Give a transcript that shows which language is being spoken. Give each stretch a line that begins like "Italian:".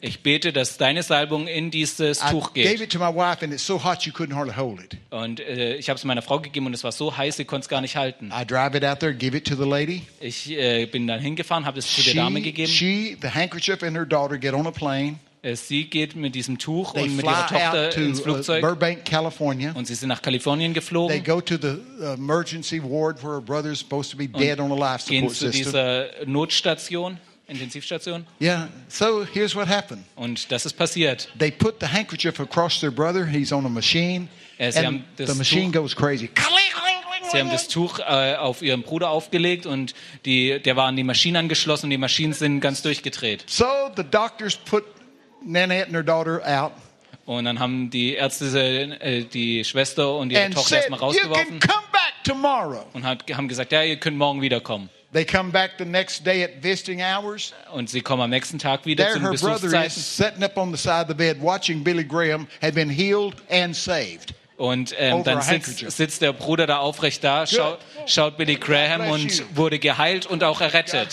German: Ich bete, dass deine Salbung in dieses Tuch geht.
English: I gave it to my wife and it's so hot you couldn't hardly hold it.
German: Und ich habe es meiner Frau gegeben und es war so heiß, sie konnte es gar nicht halten.
English: I drive it out there, give it to the lady.
German: Ich bin dann hingefahren, habe es zu der Dame gegeben.
English: She, the handkerchief and her daughter get on a plane.
German: Sie geht mit diesem Tuch und mit ihrer Tochter ins Flugzeug
English: Burbank, California.
German: Und sie sind nach Kalifornien geflogen.
English: They go to the emergency ward where her brother's supposed to be dead on a life support system.
German: Gehen zu dieser Notstation, Intensivstation.
English: Yeah. So here's what happened.
German: Und das ist passiert.
English: They put the handkerchief across their brother. He's on a machine.
German: Sie haben
English: the machine
German: Tuch
English: goes crazy.
German: Sie haben das Tuch auf ihren Bruder aufgelegt und der war an die Maschine angeschlossen und die Maschinen sind ganz durchgedreht.
English: So the doctors put Nanette and her daughter out.
German: Und dann haben die Ärzte die Schwester und ihre Tochter erstmal rausgeworfen.
English: You can come back tomorrow.
German: Und haben gesagt, ja, ihr könnt morgen wiederkommen.
English: They come back the next day at visiting hours.
German: Und sie kommen am nächsten Tag wieder zu den Besuchszeiten.
English: There her brother is sitting up on the side of the bed watching Billy Graham had been healed and saved.
German: Und dann sitzt der Bruder da aufrecht da, schaut Billy Graham und wurde geheilt und auch errettet.